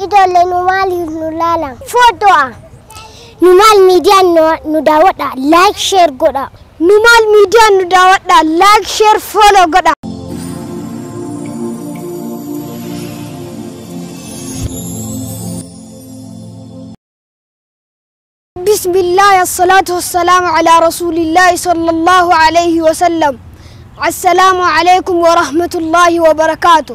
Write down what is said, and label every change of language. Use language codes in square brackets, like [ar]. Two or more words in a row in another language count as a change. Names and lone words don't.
[om] ijoollee nu maaliif nu laalan? Footoo nu maal miidiyaan nu daawwadha [en] like share [om] godha. Nu maal miidiyaan nu daawwadha [en] like share follow [om] godha. [ar] بسم الله الصلاة والسلام على رسول الله صلى الله عليه وسلم. السلام عليكم ورحمة الله وبركاته.